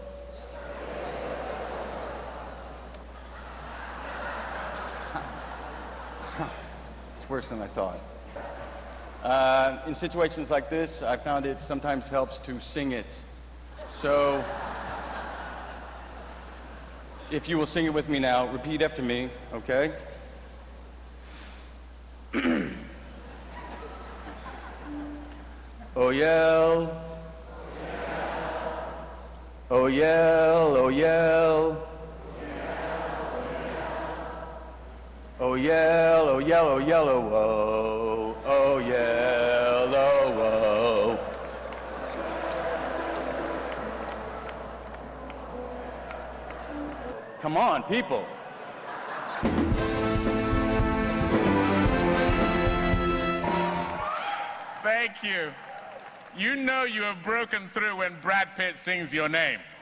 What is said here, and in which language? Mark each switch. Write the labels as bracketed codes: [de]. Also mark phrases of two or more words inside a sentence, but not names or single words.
[en] It's worse than I thought. In situations like this, I found it sometimes helps to sing it. So, if you will sing it with me now, repeat after me, okay? Oyel, Oyel, Oyel, Oyel, Oyel, Oyelowo, Oyelowo. Come on, people. Thank you. You know you have broken through when Brad Pitt sings your name.